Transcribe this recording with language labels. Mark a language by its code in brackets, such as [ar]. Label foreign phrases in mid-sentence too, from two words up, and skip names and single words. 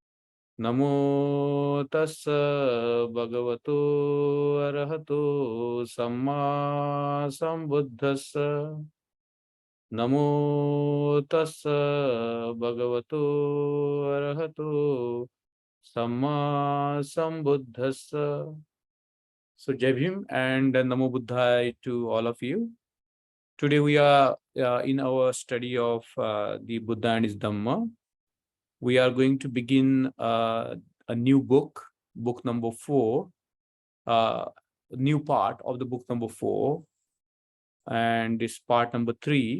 [pi] Namo tassa bhagavato arahato samma sambuddhassa. Namo tassa bhagavato arahato samma sambuddhassa. [en] So [mr] Jai Bhim [en] and [pi] Namo Buddhaya [en] to all of you. Today we are in our study of the Buddha and his Dhamma. We are going to begin a new book, book number 4, new part of the book number 4, and this part number 3.